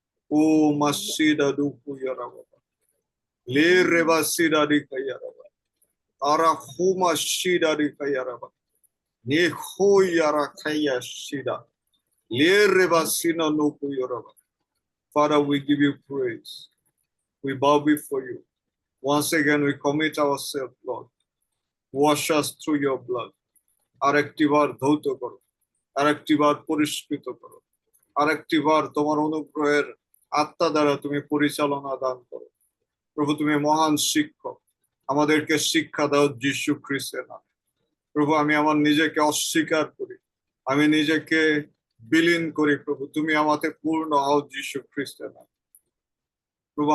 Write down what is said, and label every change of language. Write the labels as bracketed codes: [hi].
[en] ও মাসিদা দুপু ইয়ারাবা, লে রেবা সিডারি কাইয়ারাবা, আরা হুমা সিডারি কাইয়ারাবা, নে হো ইয়ারা খাইয়া সিডা, লে রেবা সিনা নুপু ইয়ারাবা। Father, we give you praise. We bow before you. Once again, we commit ourselves, Lord. Wash us through your blood. [bn] আরেকটিবার ধৌত করো, আরেকটিবার পরিষ্কৃত করো, আরেকটিবার তোমার অনুগ্রহের আত্মা দ্বারা তুমি পরিচালনা দান করো প্রভু। তুমি মহান শিক্ষক, আমাদেরকে শিক্ষা দাও যীশু খ্রিস্টের নামে প্রভু। আমি আমার নিজেকে অস্বীকার করি, আমি নিজেকে বিলীন করি প্রভু, তুমি আমাকে পূর্ণ হও যীশু খ্রিস্টের নামে প্রভু।